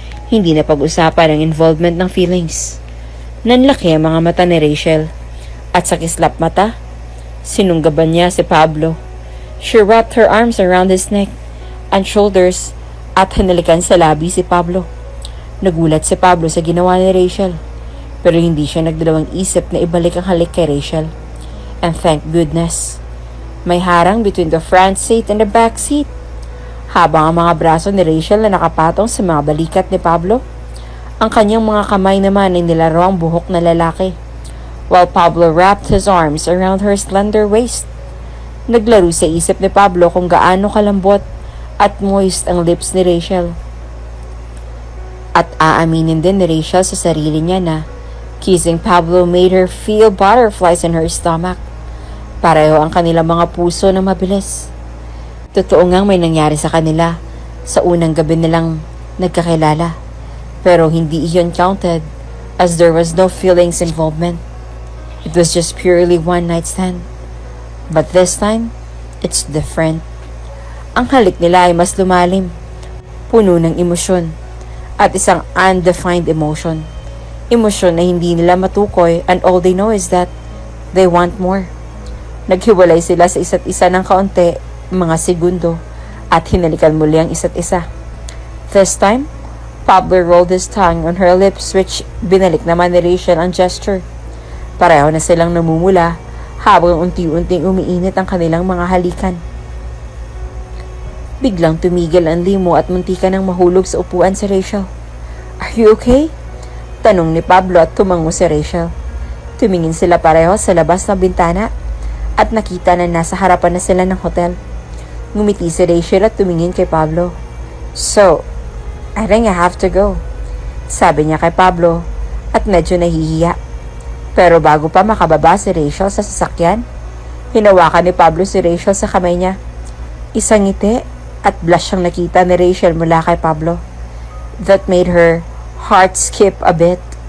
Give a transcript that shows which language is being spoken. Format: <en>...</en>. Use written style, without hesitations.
<tl>Hindi na pag-usapan ang involvement ng feelings. Nanlaki ang mga mata ni Rachel at sa kislap mata, sinunggaban niya si Pablo.</tl> <en>She wrapped her arms around his neck and shoulders</en> <tl>at hinalikan sa labi si Pablo. Nagulat si Pablo sa ginawa ni Rachel, pero hindi siya nagdalawang isip na ibalik ang halik kay Rachel.</tl> <en>And thank goodness,</en> <tl>may harang</tl> <en>between the front seat and the back seat.</en> <tl>Habang ang mga braso ni Rachel na nakapatong sa mga balikat ni Pablo, ang kanyang mga kamay naman ay nilaro ang buhok na lalaki,</tl> <en>while Pablo wrapped his arms around her slender waist.</en> <tl>Naglaro sa isip ni Pablo kung gaano kalambot at moist ang lips ni Rachel. At aaminin din ni Rachel sa sarili niya na</tl> <en>kissing Pablo made her feel butterflies in her stomach.</en> <tl>Pareho ang kanilang mga puso na mabilis. Totoo ngang may nangyari sa kanila sa unang gabi nilang nagkakilala, pero hindi iyon</tl> <en>counted as there was no feelings involvement. It was just purely one night stand. But this time, it's different.</en> <tl>Ang halik nila ay mas lumalim, puno ng emosyon, at isang undefined emotion. Emosyon na hindi nila matukoy</tl> <en>and all they know is that they want more.</en> <tl>Naghiwalay sila sa isa't isa ng kaunti, mga segundo, at hinalikan muli ang isa't isa.</tl> <en>This time, Pablo rolled his tongue on her lips which</en> <tl>binalik naman ni Rachel ang</tl> <en>gesture.</en> <tl>Pareho na silang namumula habang unti-unting umiinit ang kanilang mga halikan. Biglang tumigil ang limo at muntikan ng mahulog sa upuan si Rachel.</tl> <en>Are you okay?</en> <tl>Tanong ni Pablo at tumango si Rachel. Tumingin sila pareho sa labas ng bintana at nakita na nasa harapan na sila ng hotel. Ngumiti si Rachel at tumingin kay Pablo.</tl> <en>So, I think I have to go,</en> <tl>sabi niya kay Pablo at medyo nahihiya. Pero bago pa makababa si Rachel sa sasakyan, hinawakan ni Pablo si Rachel sa kamay niya. Isang ngiti at blush ang nakita ni Rachel mula kay Pablo.</tl> <en>That made her heart skip a bit.</en>